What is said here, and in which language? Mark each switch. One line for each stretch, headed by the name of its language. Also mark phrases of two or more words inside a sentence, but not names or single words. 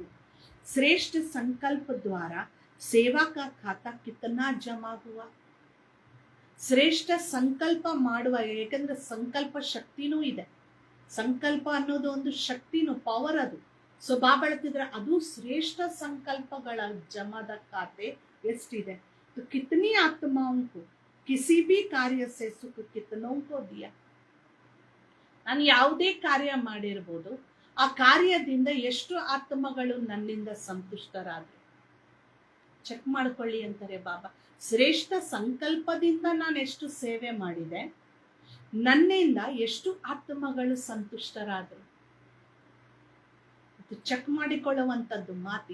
Hindi: श्रेष्ठ संकल्प द्वारा सेवा का खाता कितना जमा हुआ.
Kannada: ಶ್ರೇಷ್ಠ ಸಂಕಲ್ಪ ಮಾಡುವ, ಯಾಕಂದ್ರೆ ಸಂಕಲ್ಪ ಶಕ್ತಿನೂ ಇದೆ. ಸಂಕಲ್ಪ ಅನ್ನೋದು ಒಂದು ಶಕ್ತಿನೂ, ಪವರ್ ಅದು. ಸೊ ಬಾಬಾ ಹೇಳ್ತಿದ್ರೆ ಅದು ಶ್ರೇಷ್ಠ ಸಂಕಲ್ಪಗಳ ಜಮದ ಖಾತೆ ಎಷ್ಟಿದೆ.
Hindi: तो कितनी आत्माओं को किसी भी कार्य से सुख कितनों को दिया.
Kannada: ನಾನು ಯಾವುದೇ ಕಾರ್ಯ ಮಾಡಿರ್ಬೋದು, ಆ ಕಾರ್ಯದಿಂದ ಎಷ್ಟು ಆತ್ಮಗಳು ನನ್ನಿಂದ ಸಂತುಷ್ಟರಾದ್ರೆ ಚೆಕ್ ಮಾಡ್ಕೊಳ್ಳಿ ಅಂತಾರೆ ಬಾಬಾ. ಶ್ರೇಷ್ಠ ಸಂಕಲ್ಪದಿಂದ ನಾನು ಎಷ್ಟು ಸೇವೆ ಮಾಡಿದೆ, ನನ್ನಿಂದ ಎಷ್ಟು ಆತ್ಮಗಳು ಸಂತುಷ್ಟರಾದ್ರು, ಚೆಕ್ ಮಾಡಿಕೊಳ್ಳುವಂಥದ್ದು ಮಾತು.